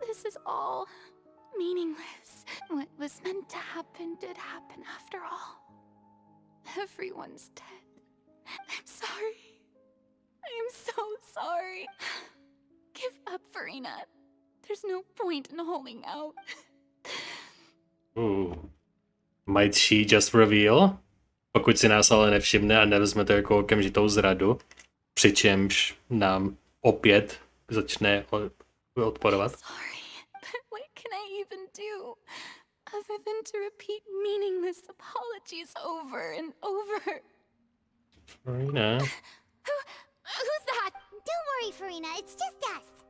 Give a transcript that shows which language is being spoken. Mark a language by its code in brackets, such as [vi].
[en] This is all meaningless. What was meant to happen did happen after all. Everyone's dead. I'm sorry. I am so sorry. Give up, Farina. There's no point in holding out. Ooh. Might she just reveal? [cs] Pokud si nás ale nevšimne a nevezme to jako okamžitou zradu, přičemž nám opět začne odporovat. [en] Sorry, but what can I even do other than to repeat meaningless apologies over and over? Farina. Who's that? Don't worry, Farina, it's just us.